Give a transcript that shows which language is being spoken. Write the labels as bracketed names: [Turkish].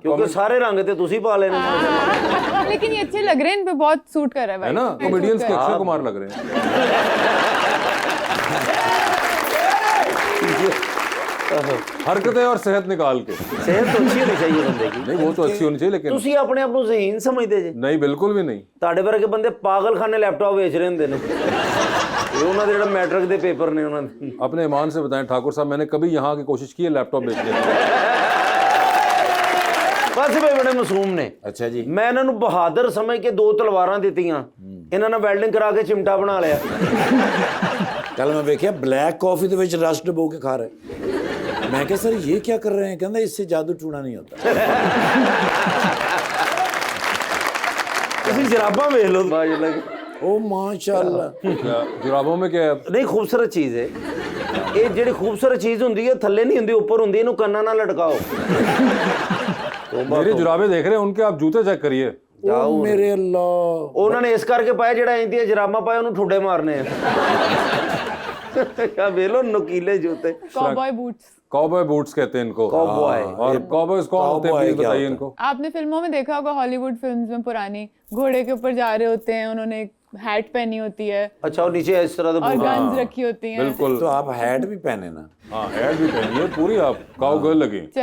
[Hindi] क्योंकि सारे रंग थे, [Punjabi] तुसी पा लेने। [Hindi] लेकिन ये अच्छे लग रहे हैं, इन पे बहुत सूट कर रहा है है ना, कॉमेडियंस के अक्षय कुमार लग रहे हैं। हरकतें और सेहत निकाल के। सेहत तो अच्छी होनी चाहिए बंदे की। नहीं वो तो अच्छी होनी चाहिए, लेकिन [Punjabi] ਤੁਸੀਂ ਆਪਣੇ ਆਪ ਨੂੰ ਜ਼ਹੀਨ ਸਮਝਦੇ ਜੇ? [Hindi] नहीं बिल्कुल भी नहीं। [Punjabi] ਤੁਹਾਡੇ ਵਰਗੇ ਬੰਦੇ ਪਾਗਲਖਾਨੇ ਲੈਪਟਾਪ ਵੇਚ ਰਹੇ ਹੁੰਦੇ ਨੇ। ਇਹ ਉਹਨਾਂ ਦੇ ਜਿਹੜਾ ਮੈਟ੍ਰਿਕ ਦੇ ਪੇਪਰ ਨੇ ਉਹਨਾਂ ਦੇ। [Hindi] अपने ईमान से बताएं ठाकुर साहब, मैंने कभी यहाँ की कोशिश की है लैपटॉप बेचने की? [Punjabi] ਬਸ ਬਈ ਬੜੇ ਮਾਸੂਮ ਨੇ। [Hindi] अच्छा जी। [Punjabi] ਮੈਂ ਇਹਨਾਂ ਨੂੰ ਬਹਾਦਰ ਸਮਝ ਕੇ 2 ਤਲਵਾਰਾਂ ਦਿੱਤੀਆਂ, ਇਹਨਾਂ ਨੇ ਵੈਲਡਿੰਗ ਕਰਾ ਕੇ ਚਿਮਟਾ ਬਣਾ ਲਿਆ। [Hindi] कल मैं देखिया ब्लैक कॉफी [Punjabi] ਦੇ ਵਿੱਚ ਰਸ ਡਬੋ ਕੇ ਖਾ [Hindi] रहे। मैं क्या सर ये क्या कर रहे हैं? कहता इससे जादू टूना नहीं होता। [Punjabi] ਤੁਸੀਂ ਜਰਾਬਾਂ ਵੇਖ ਲਓ ਬਾਜ ਲੱਗ। [Hindi] ओ माशाल्लाह। क्या जुराबों में क्या है? [Punjabi] ਨਹੀਂ ਖੂਬਸੂਰਤ ਚੀਜ਼ ਹੈ ਇਹ। ਜਿਹੜੀ ਖੂਬਸੂਰਤ ਚੀਜ਼ ਹੁੰਦੀ ਹੈ ਥੱਲੇ ਨਹੀਂ ਹੁੰਦੀ, ਉੱਪਰ ਹੁੰਦੀ। ਇਹਨੂੰ ਕੰਨਾਂ ਨਾਲ ਲਟਕਾਓ। [Hindi] मेरे जुराबे देख रहे हैं, उनके आप जूते चेक करिए। ओ मेरे अल्लाह। [Punjabi] ਉਹਨਾਂ ਨੇ ਇਸ ਕਰਕੇ ਪਾਇਆ ਜਿਹੜਾ ਇੰਦੀਆਂ ਜਰਾਬਾਂ ਪਾਇਆ ਉਹਨੂੰ ਠੁੱਡੇ ਮਾਰਨੇ ਆ। क्या ਵੇਖ ਲੋ ਨੁਕੀਲੇ ਜੂਤੇ। [English] Cowboy boots. [Hindi] कॉबॉय बूट्स कहते हैं इनको। [English] Cowboy. [Hindi] और कॉबॉयज कौन होते हैं, प्लीज बताइए इनको। आपने फिल्मों में देखा होगा, हॉलीवुड फिल्म्स में पुरानी घोड़े के ऊपर जा रहे होते हैं, उन्होंने एक हैट पहनी होती है अच्छा और नीचे इस तरह और का गन्स रखी होती हैं। बिल्कुल। तो आप हैट भी पहने ना। हाँ हैट भी पहनिए पूरी, आप काउ गर्ल लगी।